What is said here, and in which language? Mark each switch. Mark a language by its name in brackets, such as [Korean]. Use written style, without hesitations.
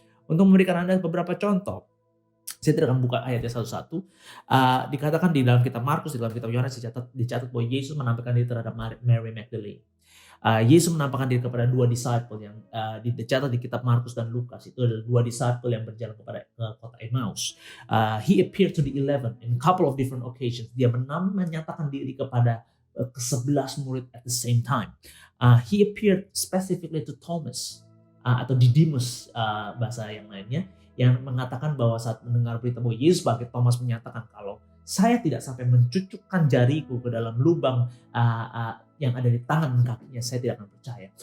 [Indonesian] Untuk memberikan Anda beberapa contoh, saya tidak akan buka ayatnya satu-satu. Dikatakan di dalam kitab Markus, di dalam kitab Yohanes dicatat bahwa Yesus menampakkan diri terhadap Mary Magdalene. Yesus menampakkan diri kepada dua disciple yang dicatat di kitab Markus dan Lukas. Itu adalah dua disciple yang berjalan ke kota Emmaus. [English] He appeared to the 11 in a couple of different occasions. [Indonesian] Dia menyatakan diri kepada ke-11 murid [English] at the same time. He appeared specifically to Thomas, [Indonesian] atau Didymus bahasa yang lainnya, yang mengatakan bahwa saat mendengar berita bahwa Yesus bangkit, Thomas menyatakan kalau saya tidak sampai mencucukkan jariku ke dalam lubang yang ada di tangan kakinya, saya tidak akan percaya.